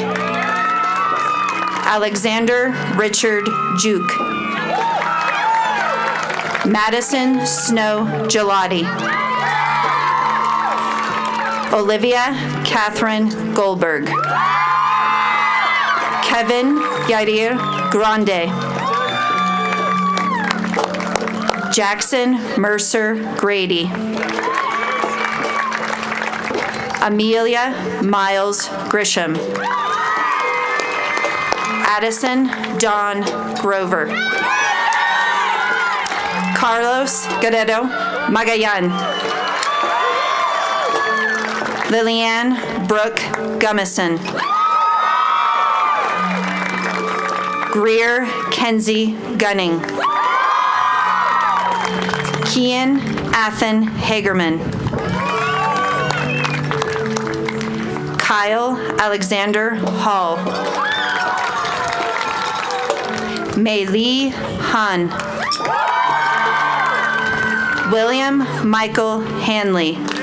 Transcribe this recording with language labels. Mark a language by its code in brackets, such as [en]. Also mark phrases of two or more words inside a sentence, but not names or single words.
[en] Alexander Richard Juke. Madison Snow Gelati. Olivia Catherine Goldberg. Kevin Yair Grande. Jackson Mercer Grady. Amelia Miles Grisham. Addison Dawn Grover. Carlos Guerrero Magayan. Lillian Brooke Gummison. Greer Kenzie Gunning. Kian Athen Hagerman. Kyle Alexander Hall. Mei Lee Han. William Michael Hanley.